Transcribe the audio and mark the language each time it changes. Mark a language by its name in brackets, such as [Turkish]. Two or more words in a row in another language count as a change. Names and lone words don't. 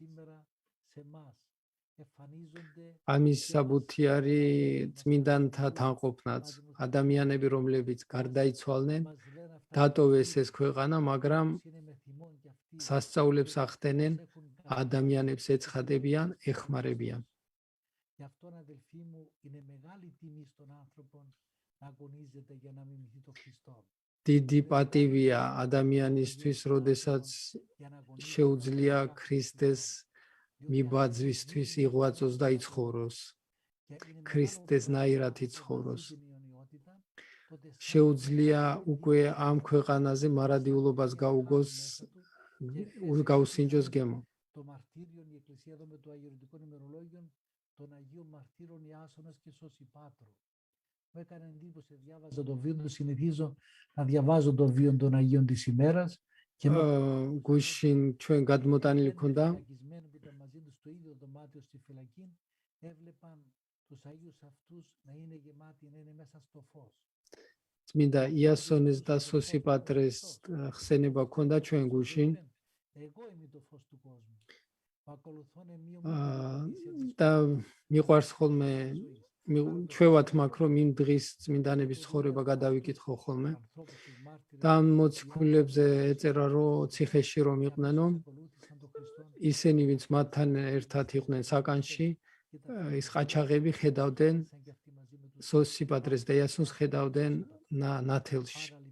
[Georgian] ამის საბუთი არის წმინდანთა თანყოფნაც. ადამიანები, რომლებიც გარდაიცვალნენ, დატოვეს ეს ქვეყანა, მაგრამ სასწაულებს ახდენენ ადამიანებს ეცხადებიან, ეხმარებიან. [Greek] Γι' αυτόν, αδελφοί μου, είναι μεγάλη τιμή στον άνθρωπο να αγωνίζεται για να μιμηθεί τον Χριστό. [Georgian] დიდი პატივია ადამიანისთვის, როდესაც შეუძლია ქრისტეს მიბაძვისთვის იღვაწოს და იცხოვროს, ქრისტესნაირად იცხოვროს. შეუძლია უკვე ამ ქვეყანაზე მარადიულობას გაუგოს, გაუსინჯოს გემო. [Greek] Το μαρτύριο, η Εκκλησία εδώ με το αγιορητικό ημερολόγιο των Αγίων Μαρτύρων Ιάσονας και Σωσιπάτρου. Μου έκανε εντύπωση, διάβαζα το βίο του, συνηθίζω να διαβάζω το βίο των Αγίων της ημέρας. [Georgian] გუშინ ჩვენ გადმოტანილი ქონდა [Greek] φυλακισμένοι που ήταν μαζί τους στο ίδιο δωμάτιο στη φυλακή, έβλεπαν τους Αγίους αυτούς να είναι γεμάτοι, να είναι μέσα στο φως. [Georgian] წმინდა იასონეს და სოსიპატრეს ხსენება ქონდა ჩვენ გუშინ [Greek] Εγώ είμαι το φως του κόσμου. [Georgian] და მიყვარს ხოლმე ჩვევათ მაგ რომ იმ დღის წმინდანების ცხოვრება გადავიკითხო ხოლმე და ამ მოციქულებზე ეწერა რომ ციხეში რომ იყვნენო ისინი ვინც მათთან ერთად იყვნენ საკანში ის ყაჩაღები ხედავდნენ სოსიპატრეს და იასონს ხედავდნენ ნათელში